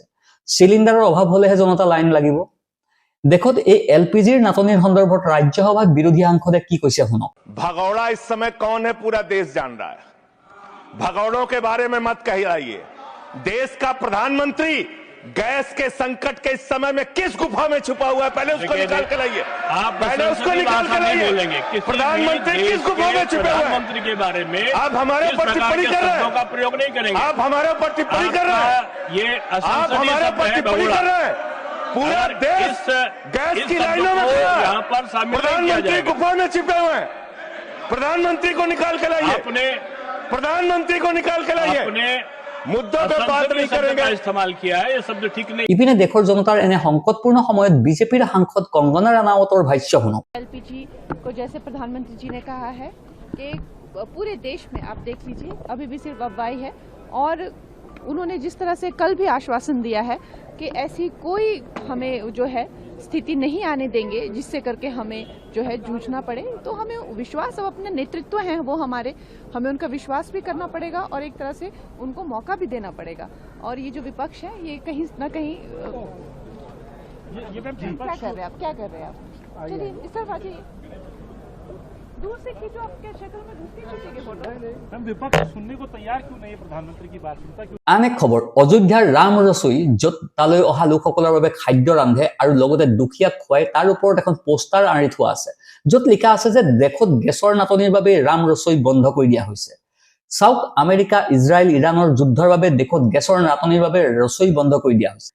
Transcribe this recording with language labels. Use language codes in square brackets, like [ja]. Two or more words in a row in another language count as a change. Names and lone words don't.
[as] চিলিণ্ডাৰৰ অভাৱ হলেহে জনতা লাইন লাগিব। দেখত এই LPGৰ নাটনিৰ সন্দৰ্ভত ৰাজ্যসভাত বিৰোধী সাংসদে কি কৈছে শুনক। [hi] भगौड़ा इस समय कौन है पूरा देश जान रहा है। भगौड़ों के बारे में मत कहिए। देश का प्रधानमंत्री गैस के संकट के इस समय में किस गुफा में छुपा हुआ है, पहले उसको निकाल के लाइए। पहले उसको निकाल के लाइए। प्रधानमंत्री किस गुफा में छुपे हुए हैं के बारे में आप हमारे ऊपर टिप्पणी कर रहे हैं, का प्रयोग नहीं करेंगे। आप हमारे ऊपर टिप्पणी कर रहे हैं, ये आप हमारे ऊपर टिप्पणी कर रहे हैं। पूरा देश गैस की लाइनों में खड़ा है, यहाँ पर शामिल प्रधानमंत्री गुफा में छिपे हुए हैं। प्रधानमंत्री को निकाल के लाइए, प्रधानमंत्री को निकाल के लाइए। मुद्दों पे बात नहीं करेंगे। इस्तेमाल किया है, ये शब्द ठीक नहीं। [as] ইপিনে দেশৰ জনতাৰ এনে সংকটপূৰ্ণ সময়ত বিজেপিৰ সাংসদ কংগনা ৰাণাৱতৰ ভাষ্য শুনক। [hi] LPG को जैसे प्रधानमंत्री जी ने कहा है कि पूरे देश में आप देख लीजिए अभी भी सिर्फ अफवाही है, और उन्होंने जिस तरह से कल भी आश्वासन दिया है कि ऐसी कोई हमें जो है स्थिति नहीं आने देंगे जिससे करके हमें जो है जूझना पड़े। तो हमें विश्वास, अब अपने नेतृत्व हैं वो हमारे, हमें उनका विश्वास भी करना पड़ेगा और एक तरह से उनको मौका भी देना पड़ेगा। और ये जो विपक्ष है ये कहीं ना कहीं क्या कर रहे हैं आप, क्या कर रहे हैं आप? चलिए इस तरफ आ जाइए। दूर से खींचो, आपके शक्ल में घुस के खींचेंगे फोटो। हम विपक्ष सुनने को तैयार क्यों नहीं है प्रधानमंत्री की बात सुनता क्यों? [as] আন এক খবৰ, অযোধ্যাৰ ৰাম ৰচৈ য'ত তালৈ অহা লোকসকলৰ বাবে খাদ্য ৰান্ধে আৰু লগতে দুখীয়াক খুৱাই, তাৰ ওপৰত এখন পোষ্টাৰ আঁৰি থোৱা আছে য'ত লিখা আছে যে দেশত গেছৰ নাটনিৰ বাবে ৰাম ৰচৈ বন্ধ কৰি দিয়া হৈছে। চাওক, আমেৰিকা, ইজৰাইল, ইৰাণৰ যুদ্ধৰ বাবে দেশত গেছৰ নাটনিৰ বাবে ৰচৈ বন্ধ কৰি দিয়া হৈছে।